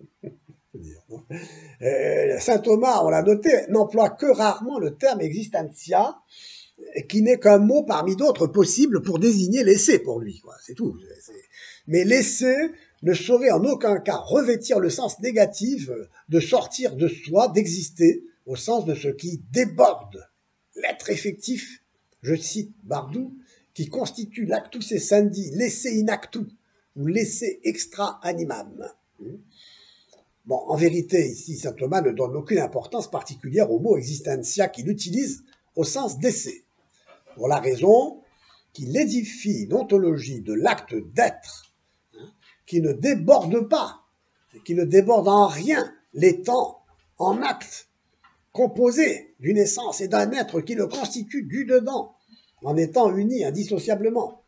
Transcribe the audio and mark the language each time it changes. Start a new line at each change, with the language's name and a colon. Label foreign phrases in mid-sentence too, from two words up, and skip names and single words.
French: Saint Thomas, on l'a noté, n'emploie que rarement le terme existentia, qui n'est qu'un mot parmi d'autres possibles pour désigner l'essai pour lui, quoi. C'est tout. Mais l'essai ne saurait en aucun cas revêtir le sens négatif de sortir de soi, d'exister, au sens de ce qui déborde l'être effectif, je cite Bardou, qui constitue l'
Latin: actus essendi,
French: l'
Latin: esse in actu,
French: ou l'
Latin: esse extra animam.
French: Bon, en vérité, ici, saint Thomas ne donne aucune importance particulière au mot existentia qu'il utilise au sens d'essai, pour la raison qu'il édifie une ontologie de l'acte d'être qui ne déborde pas, qui ne déborde en rien l'étant en acte, composé d'une essence et d'un être qui le constitue du dedans, en étant unis indissociablement.